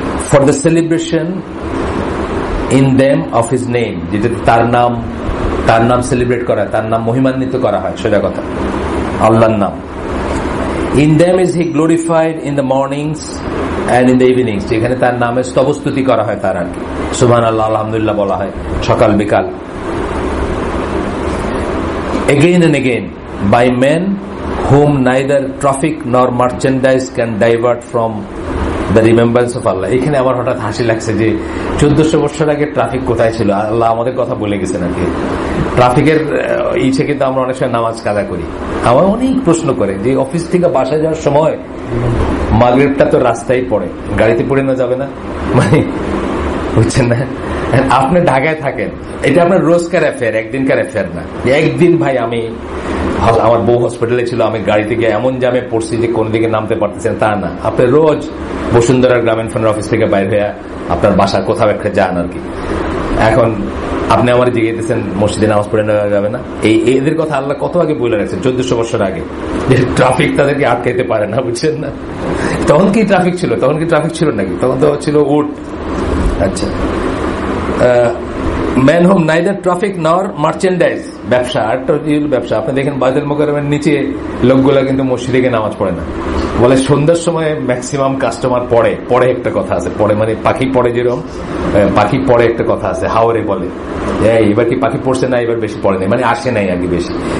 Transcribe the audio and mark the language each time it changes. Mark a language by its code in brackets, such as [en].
[en] for the celebration in them of his name, [bn] যেটা তার নাম সেলিব্রেট করা হয়, তার নাম মহিমান্বিত করা হয়, সোজা কথা আল্লাহর নাম। [en] In them is he glorified in the mornings and in the evenings, [bn] যেখানে তার নামে স্তবস্তুতি করা হয়, তার আর কি সুবহানাল্লাহ আলহামদুলিল্লাহ বলা হয় সকাল বিকাল। [en] Again and again by men whom neither traffic nor merchandise can divert from the remembrance of Allah. [bn] এখানে আমার হঠাৎ হাসি লাগছে যে 1400 বছর আগে ট্রাফিক কোথায় ছিল, আল্লাহ আমাদের কথা বলে গেছেন আর কি। ট্রাফিকের ইচ্ছে কিন্তু আমরা অনেক সময় নামাজ কাজা করি। আমার অনেক প্রশ্ন করে যে অফিস থেকে বাসায় যাওয়ার সময় মাগরিবটা তো রাস্তায় পড়ে, গাড়িতে পড়ে না যাবে না, মানে বুঝছেন না, আপনি ঢাকায় থাকেন, এটা আপনার রোজকার অ্যাফেয়ার, একদিনকার অ্যাফেয়ার না। একদিন ভাই আমার বউ হসপিটালে ছিল, আমি গাড়িতে গিয়ে এমন জামে পড়ছি যে কোন দিকে নামতে পারতেছেন তা না। আপনি রোজ বসুন্ধরার গ্রামীণ ফোনের অফিস থেকে বাইরে হয়ে আপনার বাসা কোথাও একটা যান আর কি। এখন আপনি আমার জিজ্ঞেসেন মসজিদে নামাজ পড়ে নেওয়া যাবে না, এদের কথা আল্লাহ কত আগে বলে রাখছেন, 1400 বছর আগে, যে ট্রাফিক তাদেরকে আটকাইতে পারে না, বুঝছেন না। তখন কি ট্রাফিক ছিল? তখন কি ট্রাফিক ছিল নাকি? তখন তো ছিল উট। [en] আচ্ছা, men whom neither traffic nor merchandise, [bn] ব্যবসা একটা ব্যবসা। আপনি দেখেন বায়তুল মুকাররমের নিচে লোকগুলা কিন্তু মসজিদে গিয়ে নামাজ পড়ে না, বলে সন্ধ্যার সময় ম্যাক্সিমাম কাস্টমার পড়ে একটা কথা আছে, পড়ে মানে পাখি পড়ে, যেরকম পাখি পড়ে একটা কথা আছে, হাওরে বলে এবার কি পাখি পড়ছে না, এবার বেশি পড়ে নাই, মানে আসে নাই আগে বেশি।